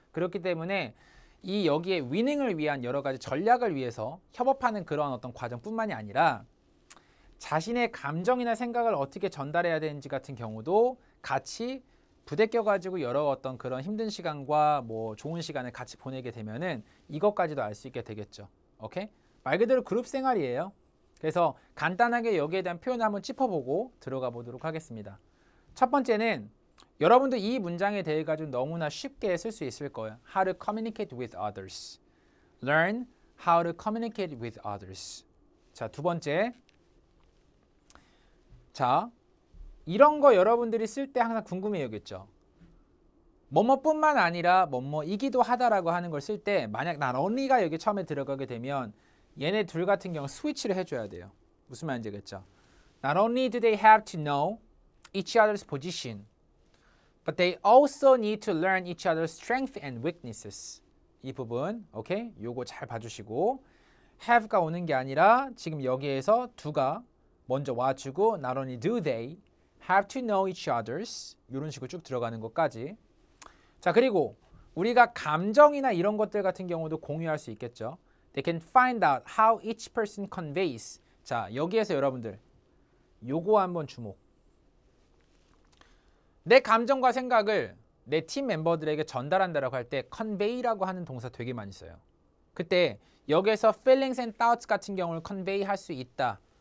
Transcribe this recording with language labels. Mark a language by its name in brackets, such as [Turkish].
[Korean] 그렇기 때문에 이 여기에 위닝을 위한 여러 가지 전략을 위해서 협업하는 그런 어떤 과정뿐만이 아니라 자신의 감정이나 생각을 어떻게 전달해야 되는지 같은 경우도 같이 부대껴가지고 여러 어떤 그런 힘든 시간과 뭐 좋은 시간을 같이 보내게 되면은 이것까지도 알 수 있게 되겠죠. 오케이? 말 그대로 그룹 생활이에요. 그래서 간단하게 여기에 대한 표현을 한번 짚어보고 들어가 보도록 하겠습니다. 첫 번째는 여러분도 이 문장에 대해 가지고 너무나 쉽게 쓸 수 있을 거예요. [English] How to communicate with others. Learn how to communicate with others. [Korean] 자, 두 번째. 자, 이런 거 여러분들이 쓸 때 항상 궁금해 여겼죠. 뭐뭐뿐만 아니라 뭐뭐이기도 하다라고 하는 걸 쓸 때 만약 난 언니가 여기 처음에 들어가게 되면 얘네 둘 같은 경우 스위치를 해줘야 돼요. 무슨 말인지 알겠죠? [English] Not only do they have to know each other's position, but they also need to learn each other's strengths and weaknesses. [Korean] 이 부분, 오케이? 요거 잘 봐주시고 have가 오는 게 아니라 지금 여기에서 do가 먼저 와주고 [English] not only do they have to know each other's [Korean] 이런 식으로 쭉 들어가는 것까지. 자, 그리고 우리가 감정이나 이런 것들 같은 경우도 공유할 수 있겠죠. [English] They can find out how each person conveys. [Korean] 자, 여기에서 여러분들 요거 한번 주목. 내 감정과 생각을 내 팀 멤버들에게 전달한다라고 할 때 convey라고 하는 동사 되게 많이 써요. 그때 여기에서 [English] feelings and thoughts [Korean] 같은 경우를 convey 할 수 있다.